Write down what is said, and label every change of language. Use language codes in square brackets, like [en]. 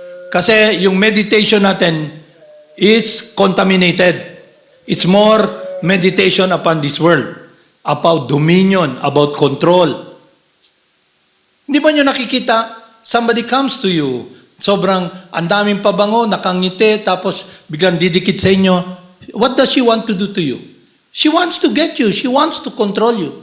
[tl] Kasi yung meditation natin, it's contaminated. [en] It's more meditation upon this world. About dominion, about control. [tl] Hindi ba nyo nakikita? Somebody comes to you. Sobrang, ang daming pabango, nakangiti, tapos biglang didikit sa inyo. [en] What does she want to do to you? She wants to get you. She wants to control you.